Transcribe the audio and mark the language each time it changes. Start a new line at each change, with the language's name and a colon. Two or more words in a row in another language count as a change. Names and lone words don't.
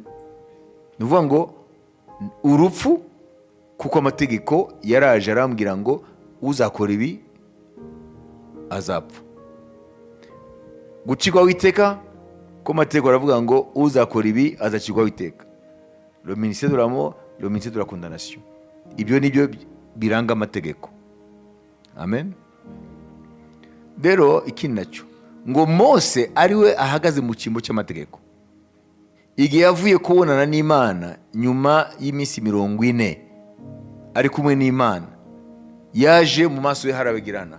Kinyarwanda: Nuvuga ngo urupfu, kuko amategeko yaraje arambwira ngo uzakora ibi azapfa. Gucirwaho iteka, ko amategeko aravuga ngo uzakora ibi azacirwaho iteka.
French: Le ministère de la mort, le ministère de la condamnation.
Kinyarwanda: Ibyo nibyo biranga amategeko. Amen. Rero ikindi nacyo ngo Mose ariwe ahagaze mu cyimbo cy'amategeko. Igihe yavuye kubonana n'Imana nyuma y'iminsi 40 ari kumwe n'Imana, yaje mu maso ye harabagirana.